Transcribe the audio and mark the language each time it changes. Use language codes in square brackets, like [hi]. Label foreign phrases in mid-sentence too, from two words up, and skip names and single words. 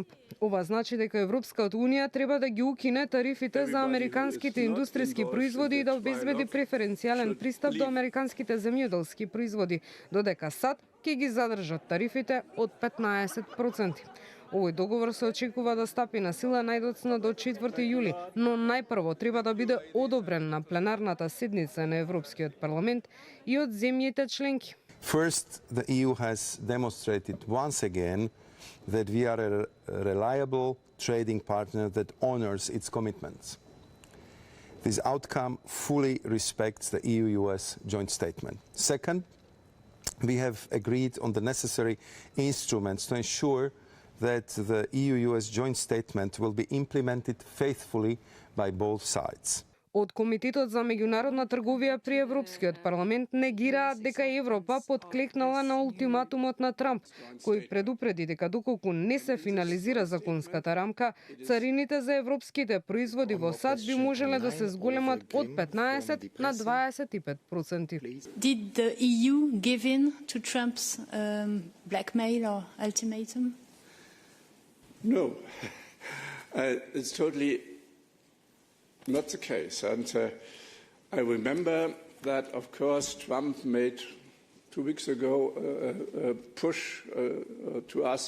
[mk] Ова значи дека Европската Унија треба да ги укине тарифите за американските индустријски производи и да обезбеди преференцијален пристап до американските земјоделски производи, додека САД ќе ги задржат тарифите од 15%. Овој договор се очекува да стапи на сила најдоцна до 4 јули, но најпрво треба да биде одобрен на пленарната седница на Европскиот парламент и од земјите членки. [en] First, the EU has demonstrated once again that we are a reliable trading partner that honors its commitments. This outcome fully respects the EU-US joint statement. Second, we have agreed on the necessary instruments to ensure that the EU-US joint statement will be implemented faithfully by both sides. [mk] Од Комитетот за меѓународна трговија при Европскиот парламент негираат дека Европа подклекнала на ултиматумот на Трамп, кој предупреди дека доколку не се финализира законската рамка, царините за европските производи во САД би можеле да се зголемат од 15 на 25%. [en] Did the EU give in to Trump's blackmail or ultimatum? No, it's totally not the case. And I remember that, of course, Trump made 2 weeks ago a push to us.